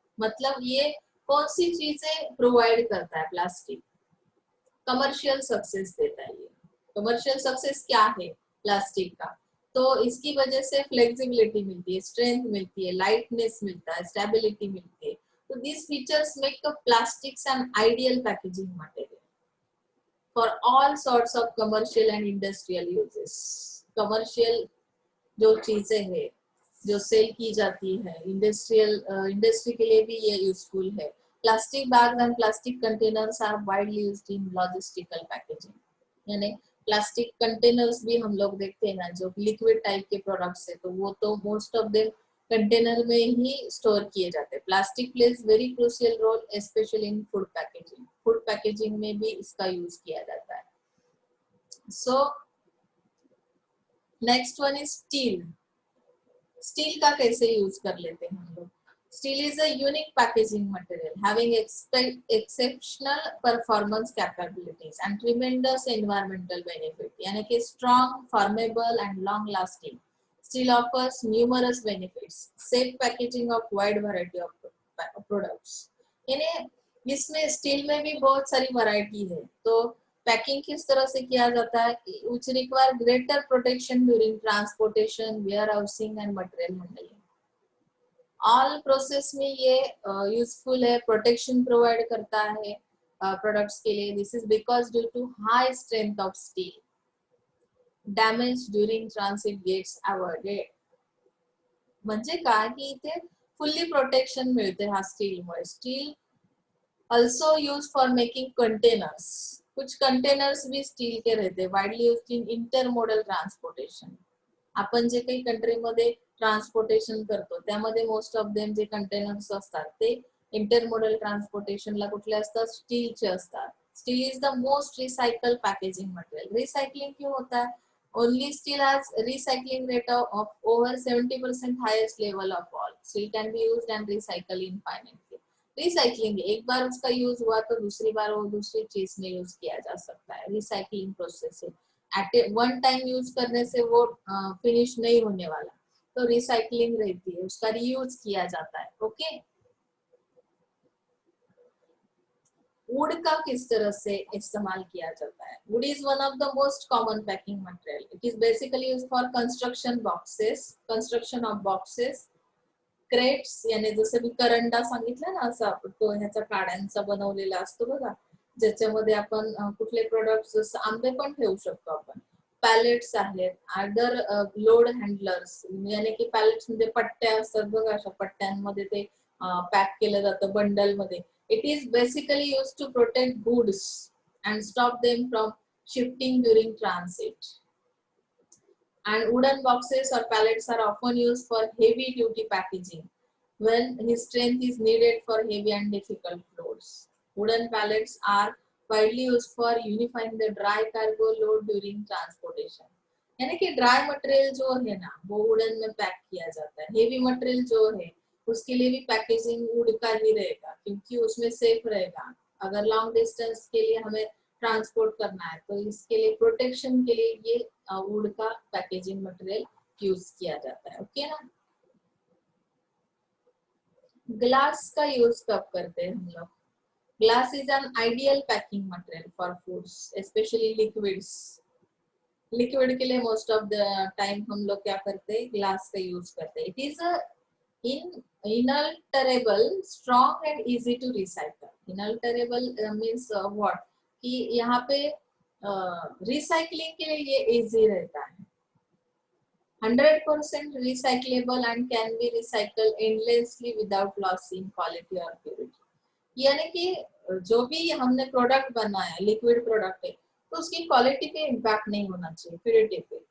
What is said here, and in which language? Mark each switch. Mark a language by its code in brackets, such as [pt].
[hi] मतलब ये कौन सी चीजें प्रोवाइड करता है प्लास्टिक? कमर्शियल सक्सेस देता है. ये कमर्शियल सक्सेस क्या है प्लास्टिक का? तो इसकी वजह से फ्लेक्सिबिलिटी मिलती है, स्ट्रेंथ मिलती है, लाइटनेस मिलता है, स्टेबिलिटी मिलती है. [en] तो these features make the plastics an ideal packaging material for all sorts of commercial and industrial uses. [hi] Commercial जो चीजें हैं जो सेल की जाती है, इंडस्ट्री के लिए भी ये यूजफुल है. [en] Plastic bags and plastic containers are widely used in logistical packaging. [hi] यानी प्लास्टिक कंटेनर्स भी हम लोग देखते हैं ना, जो लिक्विड टाइप के प्रोडक्ट्स है, तो वो तो [en] most of them [hi] कंटेनर में ही स्टोर किए जाते हैं. [en] Plastic plays very crucial role specially in food packaging. [hi] Food packaging में भी इसका यूज किया जाता है. [en] So next one is steel. [hi] Steel का कैसे यूज कर लेते हैं हम लोग? [en] Steel is a unique packaging material having exceptional performance capabilities and tremendous environmental benefit. यानी कि strong, formable and long lasting. Steel offers numerous benefits. Safe packaging of wide variety of products. [hi] यानी इसमें steel में भी बहुत सारी variety है. तो पैकिंग किस तरह से किया जाता है? [en] which require greater protection during transportation, warehousing and material handling. [hi] All process में ये यूजफुल है, प्रोटेक्शन प्रोवाइड करता है प्रोडक्ट्स के लिए. [en] This is because due to high strength of steel, damage during transit gets avoided. [mr] म्हणजे काय की इथे फुल्ली प्रोटेक्शन मिळते हा स्टीलमुळे. [en] Steel also use for making containers. [hi] कुछ कंटेनर्स भी स्टील के रहते, [en] Widely used in intermodal transportation. [mr] आपण जे काही कंट्रीमध्ये ट्रान्सपोर्टेशन करतो त्यामध्ये [en] most of them [mr] जे कंटेनर्स असतात ते इंटरमोडल ट्रान्सपोर्टेशनला कुठले असतात? स्टीलचे असतात. [en] Steel is the most recycle packaging material. [hi] Recycling क्यों होता है? [en] Only steel has recycling rate of over 70% highest level of all. Steel can be used and recycle infinitely. [hi] Recycling एक बार उसका यूज हुआ तो दूसरी बार वो दूसरी चीज में यूज किया जा सकता है. रिसाइकलिंग प्रोसेस है. एट वन टाइम यूज करने से वो फिनिश नहीं होने वाला, तो रिसाइकलिंग रहती है, उसका रीयूज किया जाता है. ओके, वुड का किस तरह से इस्तेमाल किया जाता है? [en] Wood is one of the most common packing material. It is basically used for construction construction of boxes, crates. [mr] यानी जसं मी करंडा सांगितलं ना, असा तो ह्याचा काड्यांचा बनवलेला असतो बघा, ज्याच्यामध्ये आपण कुठले प्रोडक्ट्स, जसं आंबे पण ठेवू शकतो आपण. [en] Pallets आहेत, other load handlers. [mr] यानी की पॅलेट्स म्हणजे पट्ट्या असतात बघा, अशा पट्ट्यांमध्ये ते पॅक केलं जातं बंडल मध्ये. [en] It is basically use to protect goods and stop them from shifting during transit. And wooden boxes or pallets are often used for heavy duty packaging when his strength is needed for heavy and difficult loads. Wooden pallets are widely used for unifying the dry cargo load during transportation. [hi] यानी कि dry material जो है ना वो wooden में pack किया जाता है. हेवी मटेरियल जो है उसके लिए भी पैकेजिंग वुड का ही रहेगा, क्योंकि उसमें सेफ रहेगा। अगर लॉन्ग डिस्टेंस के लिए हमें ट्रांसपोर्ट करना है तो इसके लिए प्रोटेक्शन के लिए ये वुड का पैकेजिंग मटेरियल यूज किया जाता है। ओके ना। ग्लास का यूज कब करते हैं हम लोग? [en] Glass is an ideal packing material for foods, specially liquids. [hi] Liquid के लिए [en] most of the time [hi] हम लोग क्या करते हैं? ग्लास का यूज करते हैं। [en] It is a inalterable, strong and easy to recycle. Inalterable means what? [hi] कि यहाँ पे रिसाइकलिंग के लिए ये इजी रहता है। [en] 100% recyclable and can be recycled endlessly without loss in quality or purity. [hi] यानी कि जो भी हमने प्रोडक्ट बनाया, लिक्विड प्रोडक्ट है, तो उसकी क्वालिटी पे इम्पैक्ट नहीं होना चाहिए, प्योरिटी पे।